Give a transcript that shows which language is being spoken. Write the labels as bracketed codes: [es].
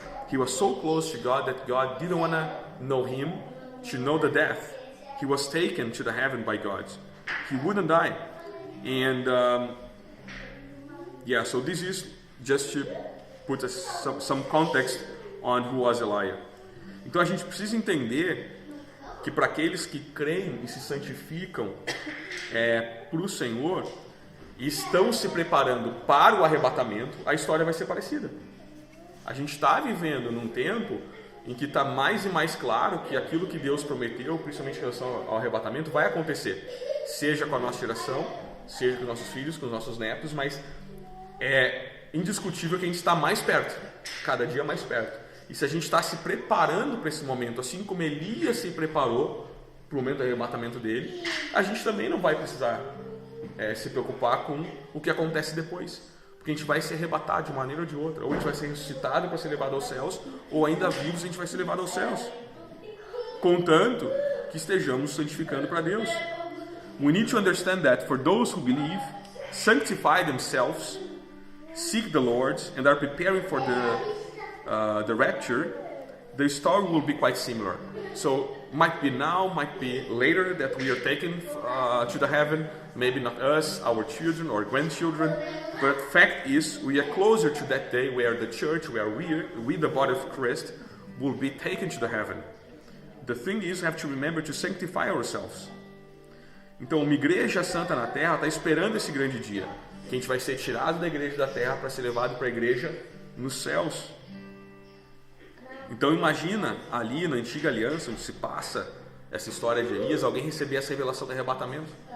[en] He was so close to God that God didn't want to know him, to know the death. He was taken to the heaven by God. He wouldn't die. And so this is just to put some context on who was Elijah. [pt] Então a gente precisa entender que para aqueles que creem e se santificam para o Senhor e estão se preparando para o arrebatamento, a história vai ser parecida. A gente está vivendo num tempo em que está mais e mais claro que aquilo que Deus prometeu, principalmente em relação ao arrebatamento, vai acontecer. Seja com a nossa geração, seja com os nossos filhos, com os nossos netos, mas é indiscutível que a gente está mais perto, cada dia mais perto. E se a gente está se preparando para esse momento, assim como Elias se preparou para o momento do arrebatamento dele, a gente também não vai precisar se preocupar com o que acontece depois. Porque a gente vai ser arrebatado de uma maneira ou de outra. Ou a gente vai ser ressuscitado para ser levado aos céus, ou ainda vivos a gente vai ser levado aos céus. Contanto que estejamos santificando para Deus. [en] We need to understand that for those who believe, sanctify themselves, seek the Lord, and are preparing for the rapture, the story will be quite similar. So might be now, might be later that we are taken to the heaven. Maybe not us, our children or grandchildren. But fact is, we are closer to that day where the church, where we the body of Christ, will be taken to the heaven. The thing is, we have to remember to sanctify ourselves. [pt] Então, uma igreja santa na terra está esperando esse grande dia, que a gente vai ser tirado da igreja da terra para ser levado para a igreja nos céus. Então imagina ali na antiga aliança, onde se passa essa história de Elias, alguém receber essa revelação do arrebatamento.